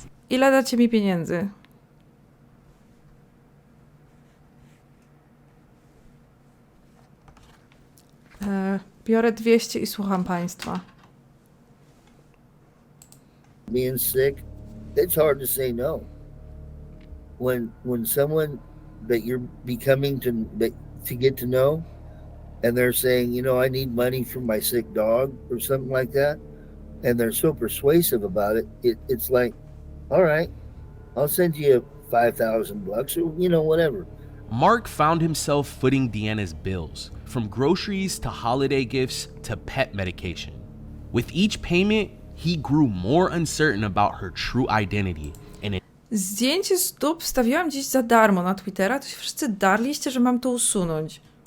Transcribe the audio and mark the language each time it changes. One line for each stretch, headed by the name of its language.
Polish: Ile dacie mi pieniędzy? Biorę 200 i słucham państwa.
English: Being sick, it's hard to say no. When someone that you're becoming to get to know, and they're saying, I need money for my sick dog or something like that, and they're so persuasive about it, it's like, all right, I'll send you $5,000 or whatever. Mark found himself footing Deanna's bills, from groceries to holiday gifts to pet medication. With each payment, he grew more uncertain about her true identity.
Polish: Zdjęcie stóp wstawiłam dziś za darmo na Twittera, to się wszyscy darliście, że mam to usunąć.